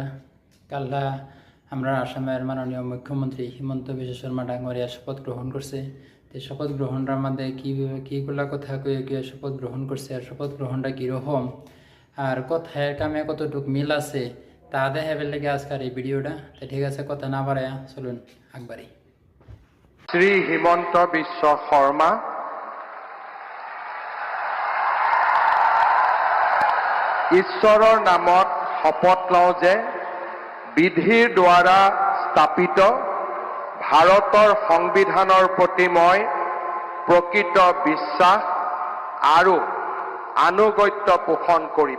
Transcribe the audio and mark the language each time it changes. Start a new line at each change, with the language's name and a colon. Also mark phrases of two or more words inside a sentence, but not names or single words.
Bangla: কাল্লা আমরা আসামের মাননীয় মুখ্যমন্ত্রী হিমন্ত বিশ্ব শর্মা ডাঙরিয়া শপথ গ্রহণ করছে। তো শপথ গ্রহণটার মধ্যে কীগুলা কথা কয়ে গিয়ে শপথ গ্রহণ করছে আর শপথ গ্রহণটা কীরকম আর কথায় কামে কতটুক মিল আছে তা দেখাবার লেগে আজকের এই ভিডিওটা। তো ঠিক আছে, কথা না বাড়ায়া চলুন আগবাড়ি।
Assamese: শ্রী হিমন্ত বিশ্ব শৰ্মা ঈশ্বৰৰ নামত শপত লওঁ যে বিধিৰ দ্বাৰা স্থাপিত ভাৰতৰ সংবিধানৰ প্ৰতি মই প্ৰকৃত বিশ্বাস আৰু আনুগত্য পোষণ কৰিম।